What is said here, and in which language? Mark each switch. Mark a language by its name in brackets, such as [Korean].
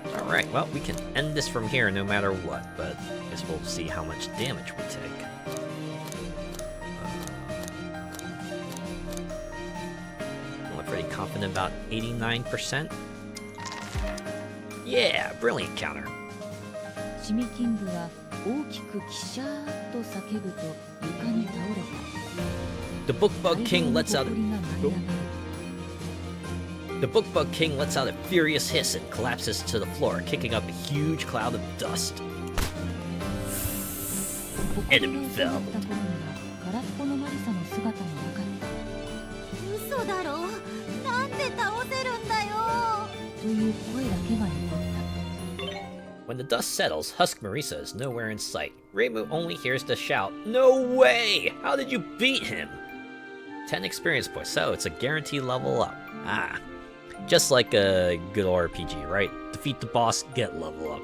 [English] Alright, well, we can end this from here no matter what, but I guess we'll see how much damage we take. I'm pretty confident about 89%. Yeah, brilliant counter. [Japanese] シミキングは大きくキシャーッと叫ぶと床に倒れた。 [English] The Bookbug King lets out [Japanese] 大量の埃が舞い上がる。 [English] The Bookbug King lets out a furious hiss and collapses to the floor, kicking up a huge cloud of dust. [Japanese] 埃が収まった頃には空っぽのマリサの姿もなかった。嘘だろ、なんで倒せるんだよ。という声だけが残った。 [English] When the dust settles, Husk Marisa is nowhere in sight. Reimu only hears the shout, "No way! How did you beat him?" 10 experience points, so it's a guaranteed level up. Ah. Just like a good RPG, right? Defeat the boss, get level up.